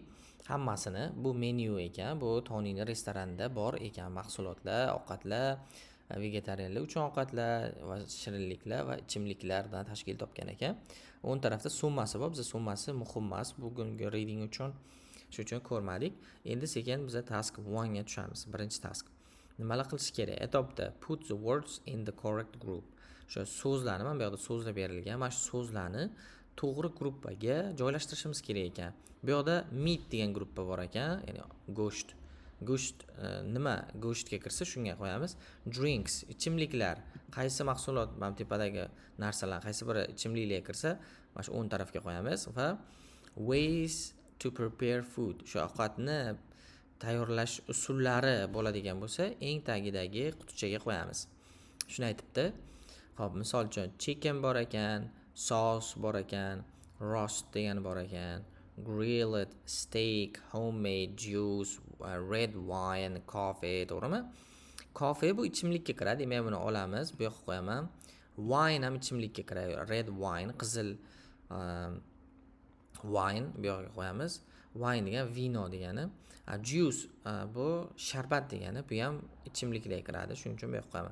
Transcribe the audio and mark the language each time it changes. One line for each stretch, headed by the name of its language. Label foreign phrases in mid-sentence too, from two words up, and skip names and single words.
Uzbek: Hammasini bu menyu ekan, bu Tonyning restoranida bor ekan mahsulotlar, ovqatlar, vegetarianlar uchun ovqatlar va shirinliklar va ichimliklardan tashkil topgan ekan. O'ng tarafda summasi bor. Biz summasi muhim emas bugungi reading uchun. Shuning uchun ko'rmadik. Endi sekin biz task 1 ga tushamiz. Birinchi task. Nimalar qilish kerak? Aytibdi,
English: put the words in the correct group.
Uzbek: Shu so'zlarni, mana bu yerda so'zlar berilgan, mana shu so'zlarni to'g'ri gruppaga joylashtirishimiz kerak ekan. Bu yerda meat degan gruppa bor ekan, ya'ni go'sht. Go'sht nima? Go'shtga kirsa shunga qo'yamiz. Drinks, ichimliklar. Qaysi mahsulot, mana tepadagi narsalar, qaysi biri ichimliklarga kirsa, mana shu o'ng tarafga qo'yamiz va
English: ways to prepare food.
Uzbek: Shu ovqatni tayyorlash usullari bo'ladigan bo'lsa, eng tagidagi qutichaga qo'yamiz. Shuni aytibdi. Xo'p, misol uchun chicken bor ekan, sauce bor ekan, roast degan bor ekan,
English: grilled, steak, homemade, juice, red wine, coffee,
Uzbek: to'g'rimi? Coffee bu ichimlikka kiradi, demak buni olamiz, bu yoqqa qo'yaman. Wine ham ichimlikka kiradi,
English: red wine,
Uzbek: qizil wine bu yoqqa qo'yamiz. Wine degan vino degani. Juice bu sharbat degani, bu ham ichimliklarga kiradi, shuning uchun bu yoqqa qo'yaman.